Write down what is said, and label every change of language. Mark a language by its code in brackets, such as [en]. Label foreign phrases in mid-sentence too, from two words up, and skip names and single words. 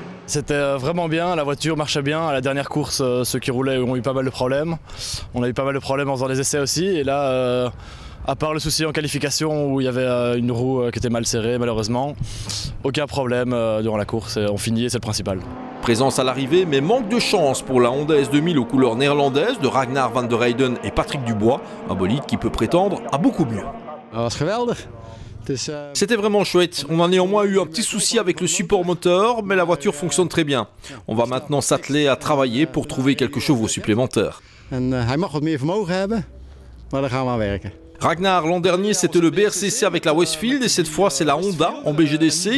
[fr] C'était vraiment bien, la voiture marchait bien. À la dernière course, ceux qui roulaient ont eu pas mal de problèmes. On a eu pas mal de problèmes en faisant les essais aussi. Et là, à part le souci en qualification où il y avait une roue qui était mal serrée malheureusement, aucun problème durant la course. On finit et c'est le principal. Présence à l'arrivée, mais manque de chance pour la Honda S2000 aux couleurs néerlandaises de Ragnar van der Heyden et Patrick Dubois. Un bolide qui peut prétendre à beaucoup mieux. C'était vraiment chouette. On a néanmoins eu un petit souci avec le support moteur, mais la voiture fonctionne très bien. On va maintenant s'atteler à travailler pour trouver quelques chevaux supplémentaires. Ragnar, l'an dernier c'était le BRCC avec la Westfield et cette fois c'est la Honda en BGDC.